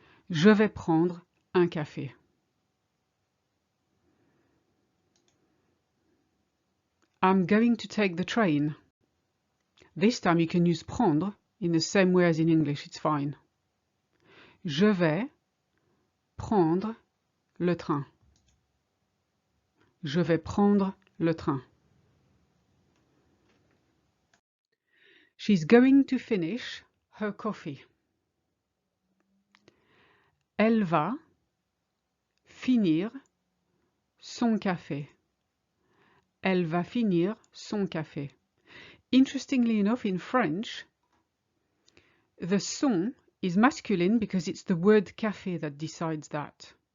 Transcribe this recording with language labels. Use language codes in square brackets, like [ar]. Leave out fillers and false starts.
[fr] Je vais prendre un café. [en] I'm going to take the train. This time you can use prendre in the same way as in English, it's fine. [fr] Je vais prendre le train. Je vais prendre le train. [en] She's going to finish her coffee. [fr] Elle va finir son café. Elle va finir son café. [en] Interestingly enough, in French, the son is masculine because it's the word café that decides that.